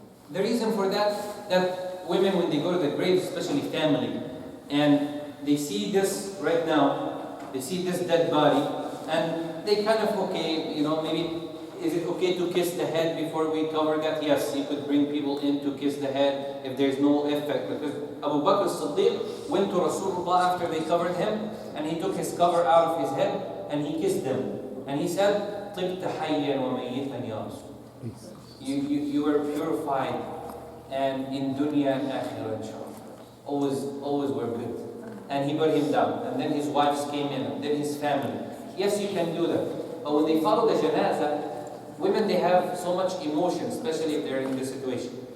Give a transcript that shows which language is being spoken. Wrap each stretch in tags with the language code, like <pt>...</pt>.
<en>The reason for that women, when they go to the grave, especially family, and they see this right now, they see this dead body, and they kind of, okay, maybe, is it okay to kiss the head before we cover that? Yes, you could bring people in to kiss the head if there's no effect. Because Abu Bakr as-Siddiq went to Rasulullah after they covered him, and he took his cover out of his head, and he kissed them.</en> <ar>And he said, طِبْتَ حَيًّا وَمَيِّتًا يَا رَسُولَ.</ar> <en>You were purified, and in dunya and akhirah, inshallah. Always were good. And he put him down. And then his wives came in, and then his family. Yes, you can do that. But when they follow the janazah, women, they have so much emotion, especially if they're in this situation.</en>